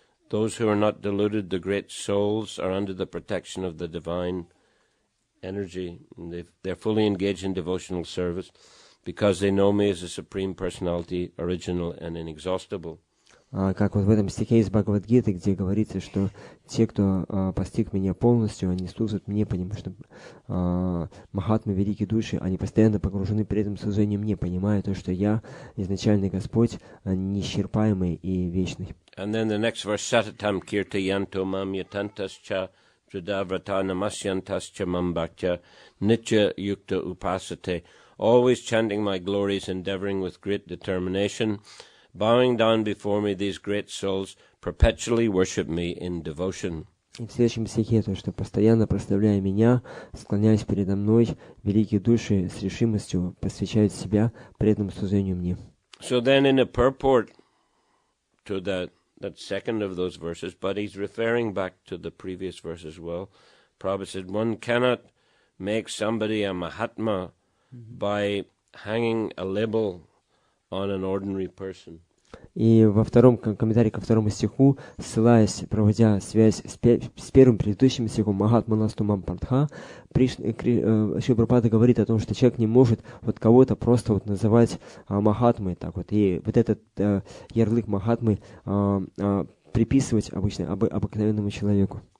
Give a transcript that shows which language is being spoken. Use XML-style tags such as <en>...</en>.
<en>Those who are not deluded, the great souls, are under the protection of the divine energy. They're fully engaged in devotional service because they know me as a supreme personality, original and inexhaustible.</en> <ru>Как вот в этом стихе из Бхагавад-гиты, где говорится, что те, кто постиг меня полностью, они служат мне, потому что Махатмы, великие души, они постоянно погружены при этом служении мне, понимая то, что я, изначальный Господь, неисчерпаемый и вечный.</ru> <en>And then the next verse,</en> <sa>Satatam kirtayanto mam yatantascha Vrata namasyantascha mambhakya nitya yukta upasate,</sa> <en>always chanting my glories, endeavoring with great determination, bowing down before me, these great souls perpetually worship me in devotion.</en> <ru>И в следующем стихе то, что постоянно прославляя меня, склоняясь передо мной, великие души с решимостью посвящают себя преданному служению мне.</ru> <en>So then in a purport to that second of those verses, but he's referring back to the previous verse as well. Prabhupada said, one cannot make somebody a Mahatma by hanging a label on an ordinary person.</en> <ru>И во втором комментарии ко второму стиху, ссылаясь, проводя связь с первым предыдущим стихом</ru> <sa>Махатманас тумам партха,</sa> <ru>Шрила Прабхупада говорит о том, что человек не может вот кого-то просто вот называть Махатмой, так вот, и вот этот ярлык Махатмы приписывать обычно обыкновенному человеку.</ru>